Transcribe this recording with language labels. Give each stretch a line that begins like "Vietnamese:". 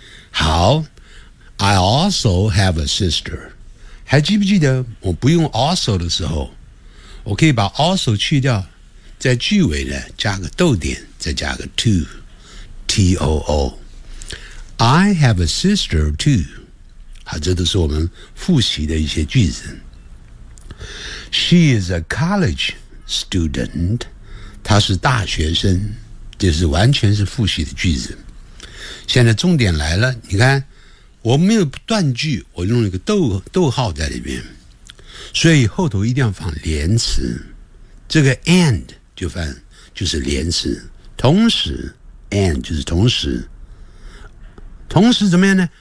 Chinese: 好，
English: I also have a sister，
Chinese: 还记不记得我不用 also 的时候，我可以把 also 去掉，在句尾呢加个逗点，再加个 too，T-O-O。
English: I have a sister too。
Chinese: 好，这都是我们复习的一些句子。
English: She is a college student。
Chinese: 她是大学生，这是完全是复习的句子。现在重点来了，你看，我没有断句，我用一个逗号在里面，所以后头一定要放连词。这个 and 就是连词。同时 and 就是同时。同时怎么样呢？